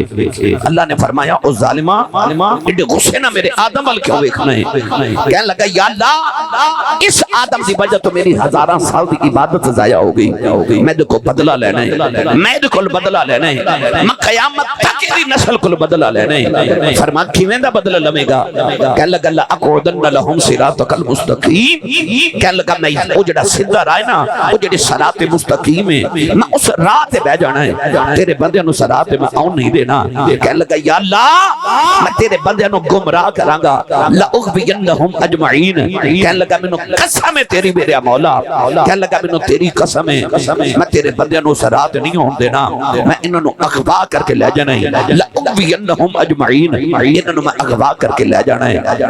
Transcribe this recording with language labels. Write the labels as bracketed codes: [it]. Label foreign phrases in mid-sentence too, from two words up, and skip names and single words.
[pa] اللہ نے فرمایا او ظالما ایڈے غصے نال میرے آدم ول کیوں ویکھنا ہے? کہنے لگا یا اللہ اس آدم کی وجہ تو میری ہزاروں سال کی عبادت ضائع ہو گئی، میں دیکھو بدلہ لینا ہے، میں دیکھو بدلہ لینا ہے، میں قیامت تک تیری نسل کو بدلہ لینا ہے. فرما کیویں دا بدلہ لویں گا? کہنے لگا [ar] لأقعدن لهم صراطك المستقيم. [pa] کہنے لگا میں او جیہڑا سیدھا راہ ہے نا، او جیہڑی صراط مستقیم ہے، میں اس راہ تے بیٹھ جانا ہے، تیرے بندے نوں صراط تے میں آون نہیں دینا. کہنے لگا یا اللہ میں تیرے بندے نوں گمراہ کراں گا, [ar] لأغوينهم أجمعين. [pa] کہنے لگا مینوں قسم ہے تیری میرے مولا، کہنے لگا مینوں تیری قسم ہے میں تیرے بندے نوں صراط نہیں ہونے دینا، میں انہاں نوں اغوا کر کے لے جانا ہے, [ar] لأغوينهم أجمعين, [pa] انہاں نوں میں اغوا کر کے لے جانا ہے.